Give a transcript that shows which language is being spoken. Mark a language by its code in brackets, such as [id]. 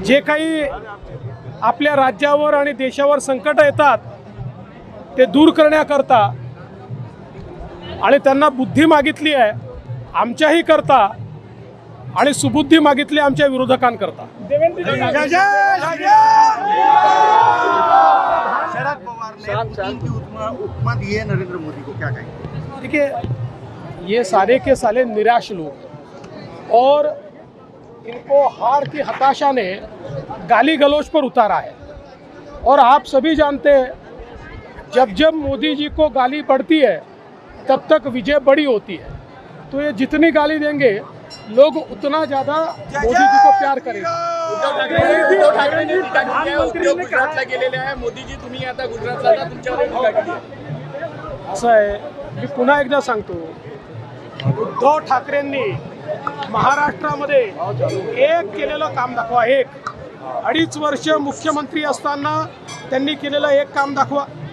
[mr] जे काही आपल्या राज्यावर आणि देशावर संकट येतात ते दूर करण्याकरता आणि त्यांना बुद्धी मागितली आहे आमच्याही करता आणि सुबुद्धी मागितली आमच्या विरोधकांकरता। [hi] शरद पवार ने पुतिन की उपमा दी है नरेंद्र मोदी को, क्या कहेंगे? देखिए, ये सारे के सारे निराश लोग और इनको हार की हताशा ने गाली गलौज पर उतारा है। और आप सभी जानते हैं, जब जब मोदी जी को गाली पड़ती है तब तक विजय बड़ी होती है। तो ये जितनी गाली देंगे लोग उतना ज़्यादा मोदी जी को प्यार करेंगे। [mr] उद्धव ठाकरेंनी टीका केली आहे, उद्धव गुजरातला गेलेले आहे, मोदीजी तुम्ही आता गुजरातला जा, तुमच्यावर टीका केली आहे। असं आहे, मी पुन्हा एकदा सांगतो, उद्धव ठाकरेंनी महाराष्ट्रामध्ये एक केलेलं काम दाखवा, एक 2.5 वर्ष मुख्यमंत्री असताना त्यांनी केलेलं एक काम दाखवा।